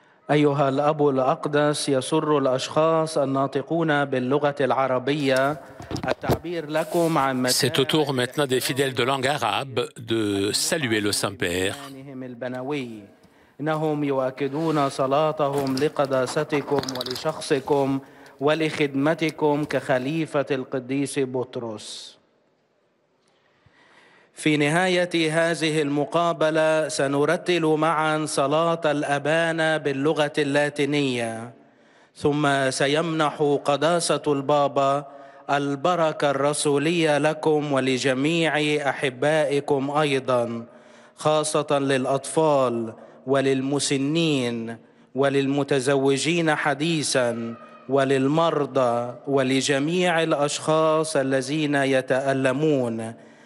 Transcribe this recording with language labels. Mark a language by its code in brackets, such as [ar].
[ar] أيها الأب الأقدس، يسر الأشخاص الناطقون باللغة العربية التعبير لكم عن [fr] C'est au tour maintenant des fidèles de langue arabe de saluer le Saint-Père. [ar] البنوي. إنهم يؤكدون صلاتهم لقداستكم ولشخصكم ولخدمتكم كخليفة القديس بطرس. في نهاية هذه المقابلة سنرتل معا صلاة الأبانا باللغة اللاتينية، ثم سيمنح قداسة البابا البركة الرسولية لكم ولجميع أحبائكم أيضا، خاصة للأطفال وللمسنين وللمتزوجين حديثا وللمرضى ولجميع الأشخاص الذين يتألمون.